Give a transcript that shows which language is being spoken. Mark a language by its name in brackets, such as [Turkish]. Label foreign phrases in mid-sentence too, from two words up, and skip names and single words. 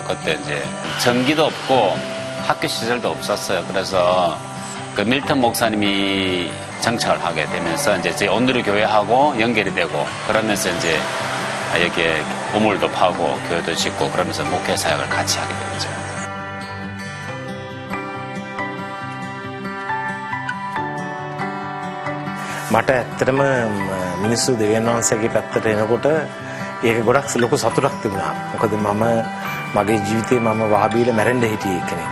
[Korean] 그때 이제 전기도 없고 학교 시설도 없었어요. 그래서 그 밀턴 목사님이 정착을 하게 되면서 이제 저희 온누리교회하고 연결이 되고 그러면서 이제 여기에 우물도 파고 교회도 짓고 그러면서 목회 사역을 같이 하게 되죠. [Sinhala] මට ඇත්තටම මිනිස්සු දෙවියන් වහන්සේගේ පැත්තට එනකොට ඒක ගොඩක් ලොකු සතුටක් තිබුණා. මොකද මම මගේ ජීවිතේ මම වහබීලා මැරෙන්න හිටියේ කෙනෙක්.